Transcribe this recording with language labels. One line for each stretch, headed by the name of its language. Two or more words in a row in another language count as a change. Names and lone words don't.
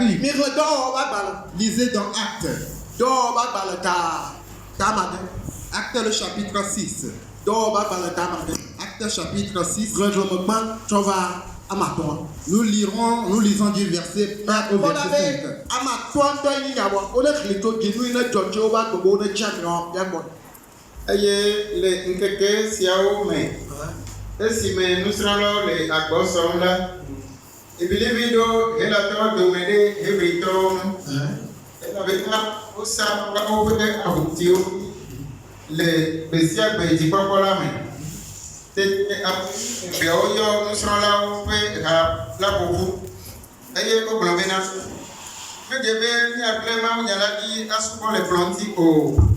French: Lisez dans Actes. Actes le chapitre 6. Actes chapitre 6. Nous lisons du verset 1 au verset 5.
Ewe: Eye le nkeke siawo me esime nusrɔ̃lawo le agbɔsɔm la ebilivi ɖo helatɔ dome ɖe hebritɔwo ŋu elabena wosa woƒe ahutiwo le gbe sia gbe dzikpɔkpɔ la me tete eveawo yɔ nusrɔ̃lawo ƒe ha la ƒoƒu eye wogblɔ bena medze be míagblẽ mawunya la ɖi asubɔ le kplɔ̃ ŋuti o.